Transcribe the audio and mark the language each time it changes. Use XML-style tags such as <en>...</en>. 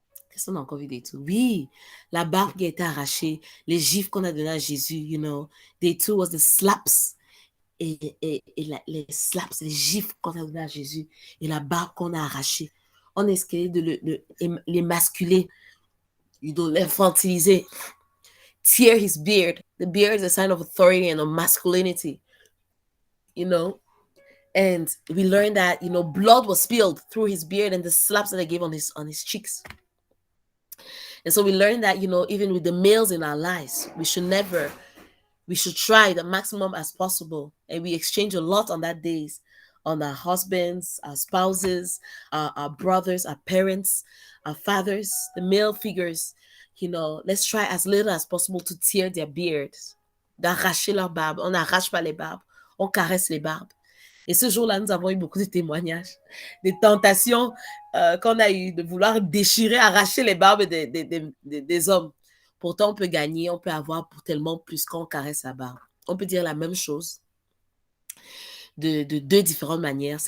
<fr>Qu'est-ce qu'on a encore vu day 2? Oui, la barbe qui a été arrachée, les gifles qu'on a donné à Jésus,</fr> <en>Day 2 was the slaps.</en> <fr>Et les slaps, les gifles qu'on a donné à Jésus et la barbe qu'on a arrachée. On a essayé de l'émasculer.</fr> <en>L'infantiliser. Tear his beard. The beard is a sign of authority and of masculinity. And we learned that, blood was spilled through his beard and the slaps that they gave on his cheeks. And so we learned that, even with the males in our lives, we should try the maximum as possible. And we exchange a lot on that days on our husbands, our spouses, our brothers, our parents, our fathers, the male figures. Let's try as little as possible to tear their beards,</en> <fr>d'arracher leur barbe. On n'arrache pas les barbes, on caresse les barbes. Et ce jour-là, nous avons eu beaucoup de témoignages, des tentations qu'on a eues de vouloir déchirer, arracher les barbes des hommes. Pourtant, on peut gagner, on peut avoir pour tellement plus quand on caresse la barbe. On peut dire la même chose de deux différentes manières.</fr>